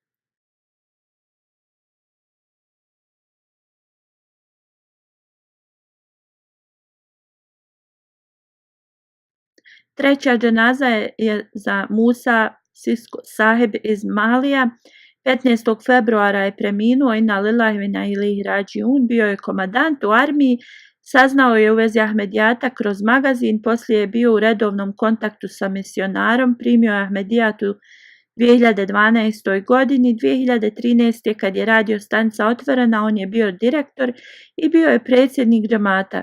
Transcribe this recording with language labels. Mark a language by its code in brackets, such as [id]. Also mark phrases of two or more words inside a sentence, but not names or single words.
[bs] Treća dženaza je za Musa Sisko Sahib iz Malija. 15. februara je preminuo. [ar] إنا لله وإنا إليه راجعون. [bs] Bio je komandant u armiji. Saznao je u vezi Ahmedijata kroz magazin, poslije je bio u redovnom kontaktu sa misionarom, primio je Ahmedijat u 2012. godini. 2013. kad je radio stanica otvorena, on je bio direktor i bio je predsjednik džemata.